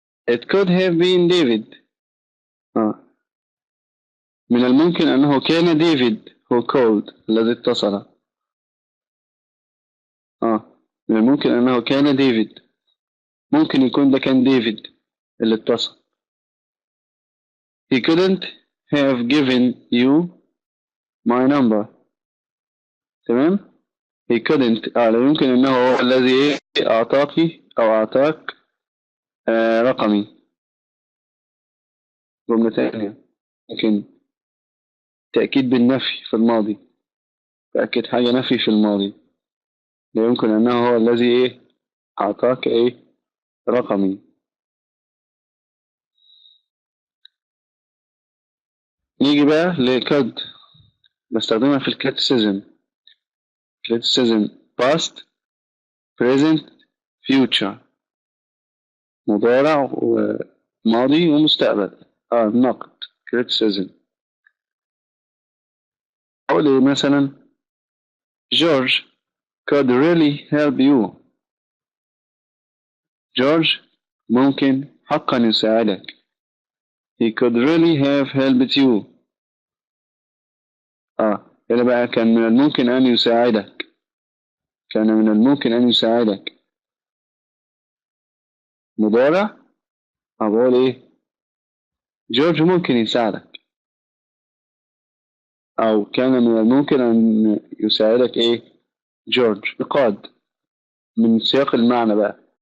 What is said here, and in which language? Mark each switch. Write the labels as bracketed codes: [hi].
[en] It could have been David [ar] من الممكن أنه كان ديفيد [en] who called [ar] الذي اتصل من الممكن أنه كان ديفيد ممكن يكون ده كان ديفيد اللي اتصل. [en] He couldn't have given you my number. [ar] تمام. [en] He couldn't [ar] لا يمكن أنه هو الذي أعطاك أو أعطاك رقمي. جملة ثانية لكن تأكيد بالنفي في الماضي تأكد حاجة نفي في الماضي لا يمكن أنه هو الذي أعطاك رقمي. نيجي بقى لكد بستخدمها في الكريتيسيزم [en] past present future [ar] مضارع وماضي ومستقبل نقد criticism. أقول مثلا [en] George could really help you. [ar] جورج ممكن حقا يساعدك. [en] He could really have helped you. [ar] هنا بقى كان من الممكن أن يساعدك. كان من الممكن أن يساعدك مضارع أقول جورج ممكن يساعدك أو كان من الممكن أن يساعدك جورج نقاد من سياق المعنى بقى.